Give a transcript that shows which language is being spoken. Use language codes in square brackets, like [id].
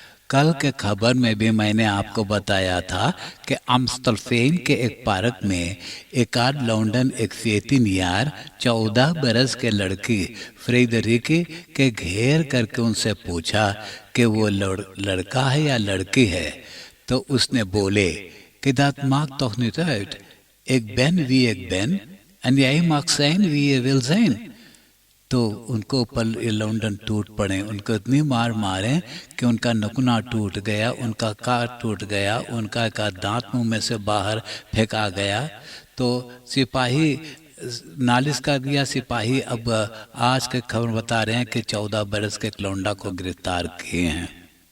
[hi] कल के खबर में भी मैंने आपको बताया था कि अम्स्टलफेन के एक पार्क में एक आध लंदन एक 14 बरस के लड़की फ्रेडरिकी के घेर करके उनसे पूछा कि वो लड़का है या लड़की है। तो उसने बोले कि [nl] dat maakt toch niet uit. Ik ben wie ik ben en jij mag zijn wie je wil zijn। [hi] तो उनको ऊपर लंदन टूट पड़े। उनको इतनी मार मारे कि उनका नकुना टूट गया, उनका काट टूट गया, उनका दांत मुंह में से बाहर फेंका गया। तो सिपाही नालिश कर दिया। सिपाही अब आज के खबर बता रहे हैं कि 14 बरस के लौंडा को गिरफ्तार किए हैं।